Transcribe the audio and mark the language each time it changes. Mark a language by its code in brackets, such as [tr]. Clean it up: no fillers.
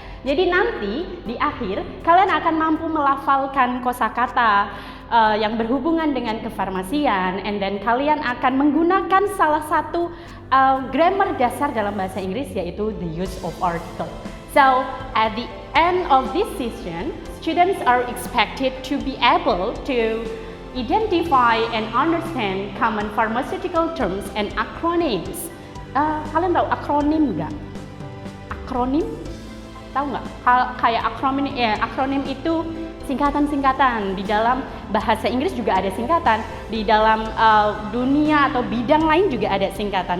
[id] Jadi nanti di akhir kalian akan mampu melafalkan kosakata yang berhubungan dengan kefarmasian, and then kalian akan menggunakan salah satu grammar dasar dalam bahasa Inggris, yaitu [en] the use of article. So, at the end of this session, students are expected to be able to identify and understand common pharmaceutical terms and acronyms. [id] Kalian tahu akronim nggak? Akronim? Tahu nggak? Kayak akronim itu singkatan-singkatan. Di dalam bahasa Inggris juga ada singkatan. Di dalam dunia atau bidang lain juga ada singkatan.